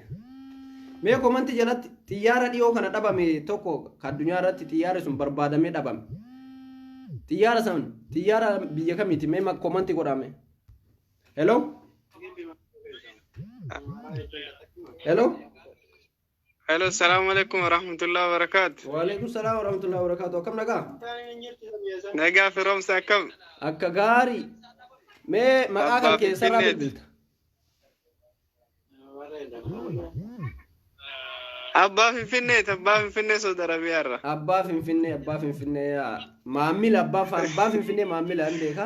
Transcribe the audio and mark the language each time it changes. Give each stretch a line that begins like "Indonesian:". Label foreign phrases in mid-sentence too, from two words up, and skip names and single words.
Oromo: Mee komantii jalatti xiyyaara dhiyoo kana dhabame tokko addunyaa irratti xiyyaarri sun barbaadamee dhabame. Xiyyaara san xiyyaara biyya kamiiti mee komantii godhame. Hello? Hello? Hello,
Arabic: السلام عليكم ورحمة الله وبركاته. وعليكم السلام ورحمة الله وبركاته.
Oromo: Akkam nagaa? Nagaa firoomsa akkam? Akka gaarii. Mee maqaa kan keessarraa bilbilta? Abbaa Finfinnee Saudi Arabiyaa irra. Abbaa Finfinnee maamila abbaa Finfinnee maamila hin beeka.